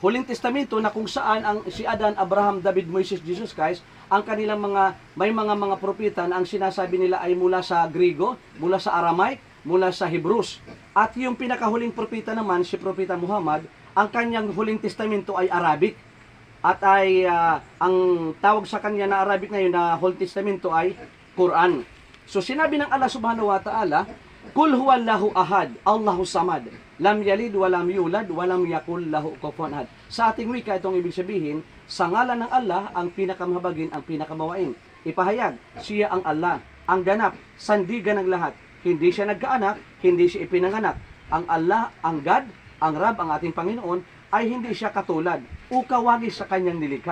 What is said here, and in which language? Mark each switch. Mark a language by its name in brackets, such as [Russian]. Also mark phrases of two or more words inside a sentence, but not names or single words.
[Filipino] Huling Testamento na kung saan ang si Adan, Abraham, David, Moises, Jesus Christ, ang kanilang mga propeta na ang sinasabi nila ay mula sa Griego, mula sa Aramaic, mula sa Hebrews. At yung pinakahuling propeta naman, si Propeta Muhammad, ang kanyang huling testamento ay Arabic. At ay ang tawag sa kanya na Arabic ngayon na Huling Testamento ay Quran. So sinabi ng [Arabic] Allah سبحانه وتعالى، قل هو الله أحد، الله الصمد، لم يلد ولم يولد ولم يكن له كفوا أحد. [Filipino] Sa ating wika itong ibig sabihin, sa ngalan ng Allah ang pinakamahabagin, ang pinakamawain. Ipahayag, siya ang Allah, ang ganap, sandigan ng lahat. Hindi siya nagkaanak, hindi siya ipinanganak. Ang Allah, ang God, ang Rab, ang ating Panginoon, ay hindi siya katulad o kawagi sa kanyang nilikha.